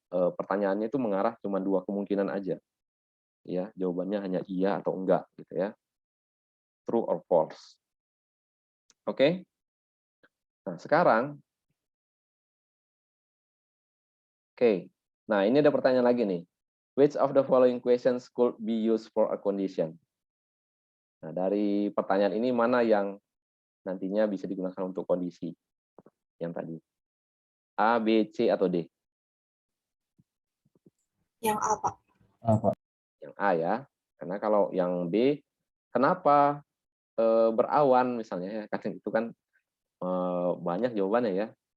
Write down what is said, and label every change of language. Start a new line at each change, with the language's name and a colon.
Indonesian: Pertanyaannya itu mengarah cuma 2 kemungkinan aja. Ya, jawabannya hanya iya atau enggak gitu ya. True or false. Oke? Nah, sekarang Nah, ini ada pertanyaan lagi nih.
English: Which of the following questions could be used for a condition?
Indonesian: Nah, dari pertanyaan ini mana yang nantinya bisa digunakan untuk kondisi yang tadi? A, B, C, atau D? Yang apa? Apa? Yang A ya. Karena kalau yang B, kenapa berawan misalnya ya, kan itu kan banyak jawabannya ya.